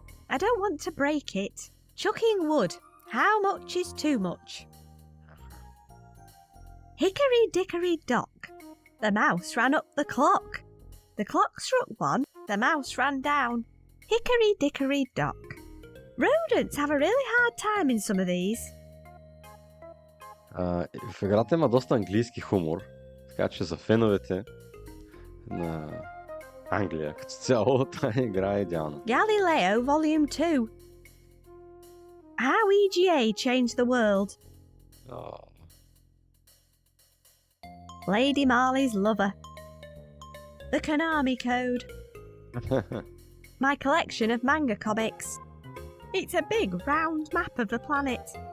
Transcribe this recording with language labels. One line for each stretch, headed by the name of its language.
English: I don't want to break it. Chucking wood. How much is too much? Hickory dickory dock. The mouse ran up the clock. The clock struck one. The mouse ran down. Hickory dickory dock. Rodents have a really hard time in some of these.
Bulgarian: В играта има доста английски хумор, така че за феновете на Англия като цяло тази игра е идеална.
English: Galileo Volume 2. How EGA changed the world. Lady Marley's lover. The Konami Code. My collection of manga comics. It's a big round map of the planet.